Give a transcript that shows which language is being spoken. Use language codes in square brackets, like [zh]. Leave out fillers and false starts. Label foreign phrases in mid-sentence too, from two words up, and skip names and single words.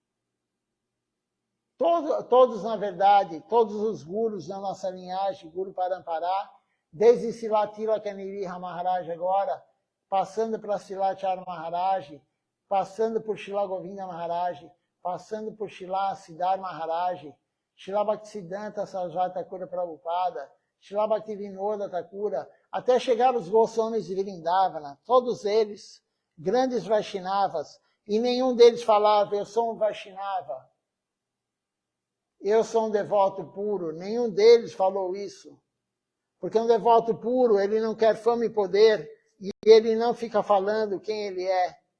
[pt] Todos, na verdade, todos os gurus da nossa linhagem, [sa] Guru Parampará, [pt] desde Srila Tilakaniriha Maharaj agora, passando para Srila Acharya Maharaj, passando por Srila Govinda Maharaj, passando por Srila Siddhar Maharaj, Srila Bhaktisiddhanta Sarasvati Thakura Prabhupada, Srila Bhaktivinoda Thakura, até chegar os Goswamis de Vrindavana, todos eles, grandes Vaishnavas, e nenhum deles falava, eu sou um Vaishnava, eu sou um devoto puro, nenhum deles falou isso. Porque um devoto puro, ele não quer fama e poder, e ele não fica falando quem ele é.